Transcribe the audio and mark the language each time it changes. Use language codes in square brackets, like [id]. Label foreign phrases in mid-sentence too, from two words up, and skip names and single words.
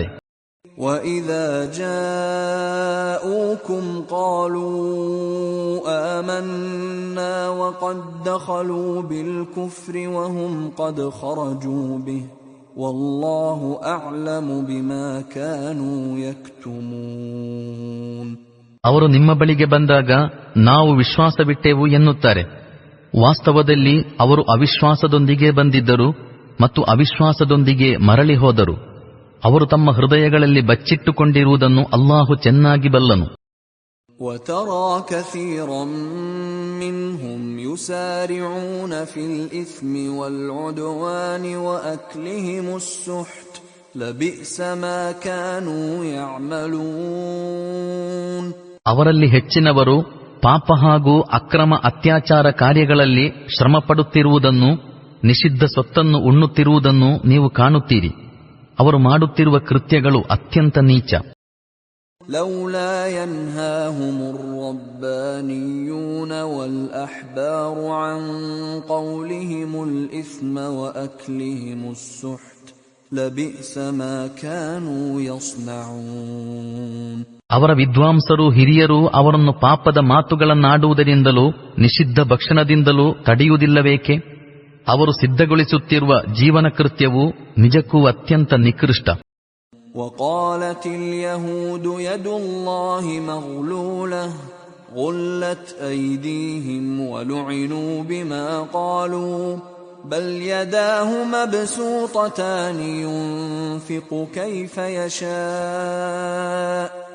[ar] وَإِذَا جَاءُوكُمْ قَالُوا آمَنَّا وَقَدْ دَخَلُوا بِالْكُفْرِ وَهُمْ قَدْ خَرَجُوا بِهِ وَاللَّهُ أَعْلَمُ بِمَا كَانُوا يَكْتُمُونَ. [kn] ಅವರು ನಿಮ್ಮ ಬಳಿಗೆ ಬಂದಾಗ ನಾವು ವಿಶ್ವಾಸವಿಟ್ಟೆವು ಎನ್ನುತ್ತಾರೆ. ವಾಸ್ತವದಲ್ಲಿ ಅವರು ಅವಿಶ್ವಾಸದೊಂದಿಗೆ ಬಂದಿದ್ದರು ಮತ್ತು ಅವಿಶ್ವಾಸದೊಂದಿಗೆ ಮರಳಿ ಹೋದರು. ಅವರು ತಮ್ಮ ಹೃದಯಗಳಲ್ಲಿ ಬಚ್ಚಿಟ್ಟುಕೊಂಡಿರುವುದನ್ನು ಅಲ್ಲಾಹು ಚೆನ್ನಾಗಿ ಬಲ್ಲನು. [ar] وَتَرَى كَثِيرًا مِّنْهُمْ يُسَارِعُونَ فِي الْإِثْمِ وَالْعُدْوَانِ وَأَكْلِهِمُ السُّحْتَ لَبِئْسَ مَا كَانُوا يَعْمَلُونَ. [kn] ಅವರಲ್ಲಿ ಹೆಚ್ಚಿನವರು ಪಾಪ ಹಾಗೂ ಅಕ್ರಮ ಅತ್ಯಾಚಾರ ಕಾರ್ಯಗಳಲ್ಲಿ ಶ್ರಮಪಡುತ್ತಿರುವುದನ್ನು, ನಿಷಿದ್ಧ ಸೊತ್ತನ್ನು ಉಣ್ಣುತ್ತಿರುವುದನ್ನು ನೀವು ಕಾಣುತ್ತೀರಿ. ಅವರು ಮಾಡುತ್ತಿರುವ ಕೃತ್ಯಗಳು ಅತ್ಯಂತ ನೀಚ. [ar] لولا ينهاهم الربانيون والأحبار عن قولهم الإثم وأكلهم السحت لبئس ما كانوا يصنعون. [kn] ಅವರ ವಿದ್ವಾಂಸರು ಹಿರಿಯರು ಅವರನ್ನು ಪಾಪದ ಮಾತುಗಳನ್ನಾಡುವುದರಿಂದಲೂ ನಿಷಿದ್ಧ ಭಕ್ಷಣದಿಂದಲೂ ತಡೆಯುವುದಿಲ್ಲವೇಕೆ? ಅವರು ಸಿದ್ಧಗೊಳಿಸುತ್ತಿರುವ ಜೀವನ ಕೃತ್ಯವು ನಿಜಕ್ಕೂ ಅತ್ಯಂತ ನಿಕೃಷ್ಟ. [ar] وقالت اليهود يد الله مغلولة غلت أيديهم ولعنوا بما قالوا بل يداه مبسوطتان ينفق كيف يشاء